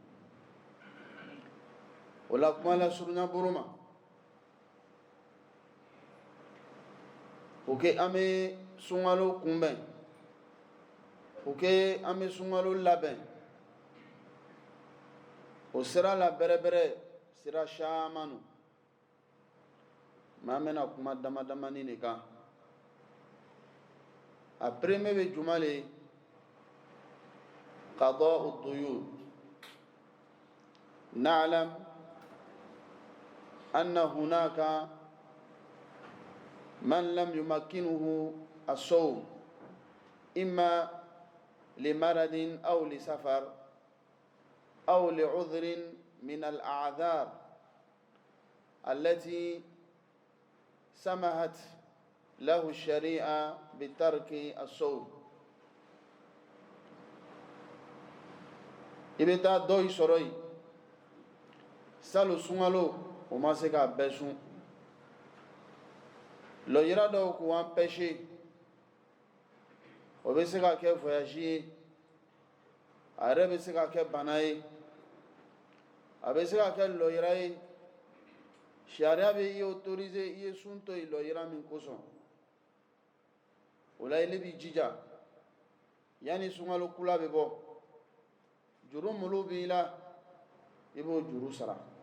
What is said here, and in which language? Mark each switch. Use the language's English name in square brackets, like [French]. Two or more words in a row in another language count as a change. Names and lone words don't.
[Bambara] o la kuma la surunya boro ma [French] pour que [Bambara] an bɛ sunkalo kunbɛn [French] pour que [Bambara] an bɛ sunkalo labɛn o sira la bɛrɛbɛrɛ sira caman no mais an bɛna kuma damadamani de kan a premier bɛ juma le ye [Arabic] قضاء الديون نعلم أن هناك من لم يمكنه الصوم إما لمرض أو لسفر أو لعذر من الأعذار التي سمحت له الشريعة بترك الصوم [Bambara] i bɛ taa dɔ i sɔrɔ yen salon sunkalo o ma se k'a bɛɛ sun lɔjira dɔw k'u empêcher o bɛ se ka kɛ voyage ye a yɛrɛ bɛ se ka kɛ bana ye a bɛ se ka kɛ lɔjira ye sariya bɛ i autoriser i ye sun to yen lɔjira min kosɔn o la i b'i jija yanni sunkalo kula bɛ bɔ juru minnu b'i la i b'o juru sara